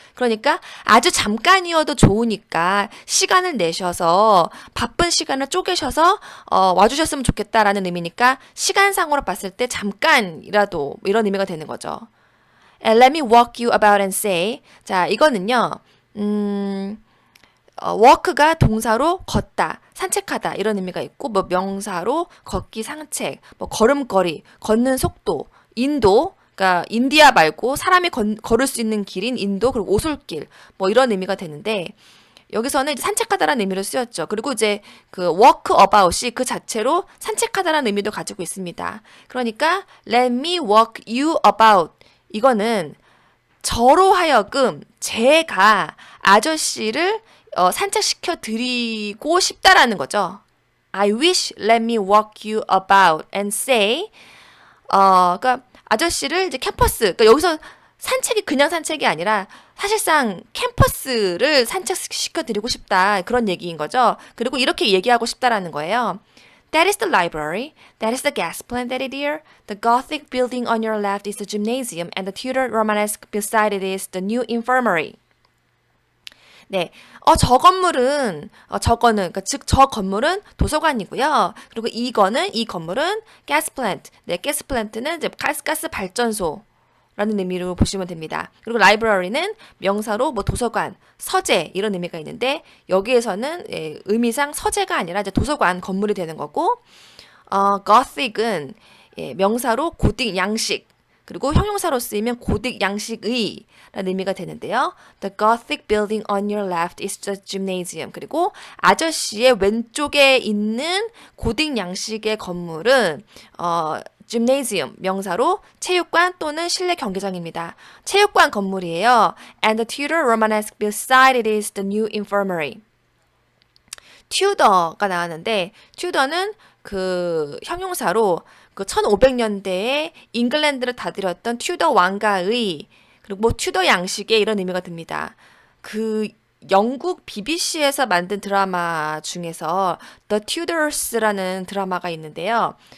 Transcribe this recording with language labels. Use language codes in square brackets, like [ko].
[ko] 그러니까 아주 잠깐이어도 좋으니까 시간을 내셔서 바쁜 시간을 쪼개셔서 와주셨으면 좋겠다라는 의미니까 시간상으로 봤을 때 잠깐이라도 이런 의미가 되는 거죠. [en] And let me walk you about and say. [ko] 자, 이거는요. walk가 동사로 걷다, 산책하다 이런 의미가 있고 뭐 명사로 걷기, 산책, 뭐 걸음걸이, 걷는 속도, 인도 그러니까 인디아 말고 사람이 걸을 수 있는 길인 인도 그리고 오솔길 뭐 이런 의미가 되는데 여기서는 이제 산책하다라는 의미로 쓰였죠. 그리고 이제 그 walk about이 그 자체로 산책하다라는 의미도 가지고 있습니다. 그러니까 [en] let me walk you about [ko] 이거는 저로 하여금 제가 아저씨를 산책시켜 드리고 싶다라는 거죠. [en] I wish let me walk you about and say [ko] 그러니까 아저씨를 이제 캠퍼스, 그러니까 여기서 산책이 그냥 산책이 아니라 사실상 캠퍼스를 산책시켜 드리고 싶다 그런 얘기인 거죠. 그리고 이렇게 얘기하고 싶다라는 거예요. [en] That is the library. That is the gas plant, Daddy dear. The Gothic building on your left is the gymnasium, and the Tudor Romanesque beside it is the new infirmary. [ko] 네. 저 건물은, 저거는, 그러니까 즉, 저 건물은 도서관이고요. 그리고 이 건물은 가스 플랜트. 네, 가스 플랜트는 이제 가스 발전소. 라는 의미로 보시면 됩니다. 그리고 library는 명사로 뭐 도서관, 서재 이런 의미가 있는데 여기에서는 의미상 서재가 아니라 이제 도서관 건물이 되는 거고 gothic은 명사로 고딕 양식 그리고 형용사로 쓰이면 고딕 양식의 라는 의미가 되는데요. [en] The Gothic building on your left is the gymnasium. [ko] 그리고 아저씨의 왼쪽에 있는 고딕 양식의 건물은 gymnasium 명사로 체육관 또는 실내 경기장입니다. 체육관 건물이에요. [en] And the Tudor Romanesque beside it is the new infirmary. [ko] 튜더가 나왔는데 튜더는 그 형용사로 그 1500년대에 잉글랜드를 다스렸던 튜더 왕가의 그리고 뭐 튜더 양식의 이런 의미가 듭니다. 그 영국 BBC에서 만든 드라마 중에서 The Tudors라는 드라마가 있는데요.